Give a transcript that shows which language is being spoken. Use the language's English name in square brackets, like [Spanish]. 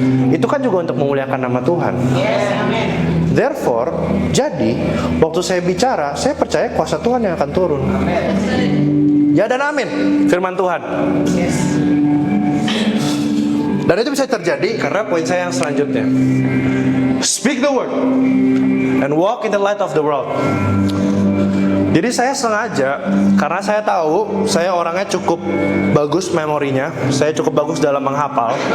[Indonesian] Itu kan juga untuk memuliakan nama Tuhan. [English] Therefore, [Indonesian] jadi waktu saya bicara, saya percaya kuasa Tuhan yang akan turun. Ya dan amin, firman Tuhan. Dan itu bisa terjadi karena poin saya yang selanjutnya. [English] Speak the word and walk in the light of the world. [Indonesian] Jadi saya sengaja, karena saya tahu saya orangnya cukup bagus memorinya, saya cukup bagus dalam menghafal.